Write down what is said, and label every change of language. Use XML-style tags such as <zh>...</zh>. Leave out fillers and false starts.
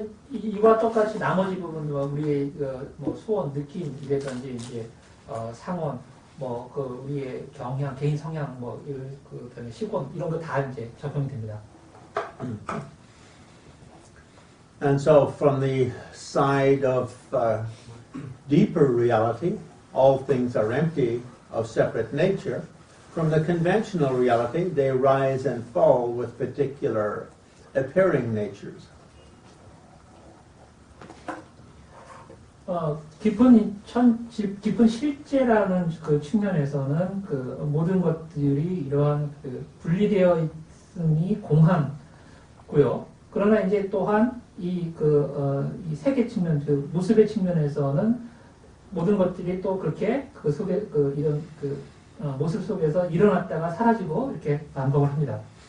<ko>이와 똑같이 나머지 부분과 우리의 뭐 소원, 느낌이라든지 이제 상원, 우리의 경향, 개인 성향, 그다음에 시권 이런 거 다 이제 적용이 됩니다.</ko> <en>And so, from the side of deeper reality, all things are empty of separate nature. From the conventional reality, they rise and fall with particular appearing natures.</en> <ko>깊은 실제라는 그 측면에서는 그 모든 것들이 이러한 그 분리되어 있음이 공하고요. 그러나 이제 또한 이 세계 측면, 그 모습의 측면에서는 모든 것들이 또 그렇게 그 속에 이런 모습 속에서 일어났다가 사라지고 이렇게 반복을 합니다.</ko>